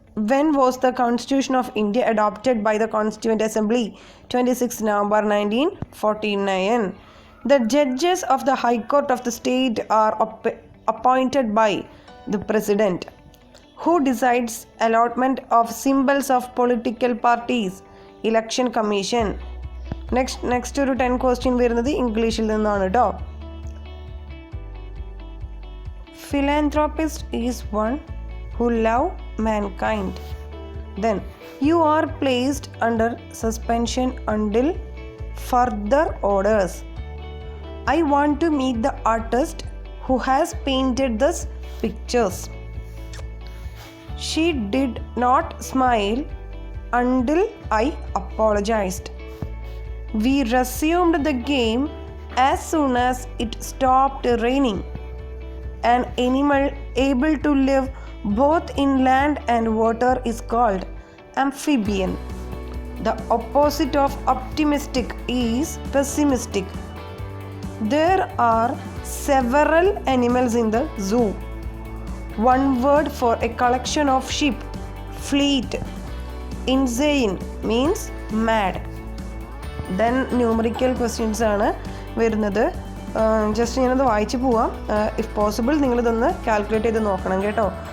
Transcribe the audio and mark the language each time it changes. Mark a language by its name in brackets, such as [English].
[English] When was the Constitution of India adopted by the Constituent Assembly? 26 November 1949. The judges of the High Court of the state are appointed by the President. Who decides allotment of symbols of political parties? Election Commission. [Malayalam] Next ഒരു 10 question വരുന്നത് ഇംഗ്ലീഷിൽ നിന്നാണ് കേട്ടോ. [English] Philanthropist is one who love mankind. Then, you are placed under suspension until further orders. I want to meet the artist who has painted these pictures. She did not smile until I apologized. We resumed the game as soon as it stopped raining. An animal able to live both in land and water is called amphibian. The opposite of optimistic is pessimistic. There are several animals in the zoo. One word for a collection of sheep: fleet. Insane means mad. Then numerical questions [Malayalam] ആണ് വരുന്നത്. Just ഞാനത് വായിച്ച് പോവാം. [English] if possible [Malayalam] നിങ്ങളിതൊന്ന് calculate ചെയ്ത് നോക്കണം കേട്ടോ.